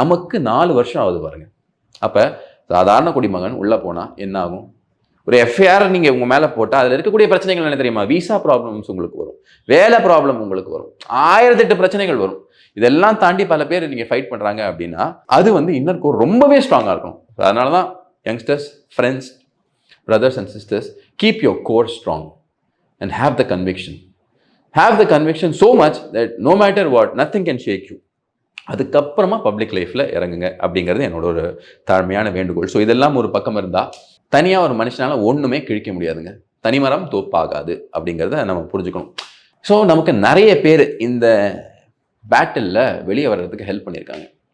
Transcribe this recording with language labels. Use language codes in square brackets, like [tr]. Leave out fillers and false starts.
[ta] நமக்கு 4 வருஷம் ஆகுது பாருங்கள். அப்போ சாதாரண குடிமகன் உள்ளே போனால் என்ன ஆகும்? ஒரு எஃப்ஐஆர் நீங்கள் உங்கள் மேலே போட்டால் அதில் இருக்கக்கூடிய பிரச்சனைகள் என்ன தெரியுமா? விசா ப்ராப்ளம்ஸ் உங்களுக்கு வரும், வேலை ப்ராப்ளம் உங்களுக்கு வரும், 1008 பிரச்சனைகள் வரும். இதெல்லாம் தாண்டி பல பேர் நீங்கள் ஃபைட் பண்ணுறாங்க அப்படின்னா அது வந்து இன்னர் கோர் ரொம்பவே ஸ்ட்ராங்காக இருக்கும். அதனால தான் youngsters, friends, [en] brothers and sisters, keep your core strong and have the conviction. Have the conviction so much that no matter what, nothing can shake you. [ta] அதுக்கப்புறமா பப்ளிக் லைஃப்பில் இறங்குங்க அப்படிங்கிறது என்னோட ஒரு தாழ்மையான வேண்டுகோள். ஸோ இதெல்லாம் ஒரு பக்கம் இருந்தால் தனியாக ஒரு மனுஷனால் ஒன்றுமே கிழிக்க முடியாதுங்க. தனிமரம் தோப்பாகாது அப்படிங்கிறத நம்ம புரிஞ்சுக்கணும். ஸோ நமக்கு நிறைய பேர் இந்த பேட்டிலில் வெளியே வர்றதுக்கு ஹெல்ப் பண்ணியிருக்காங்க.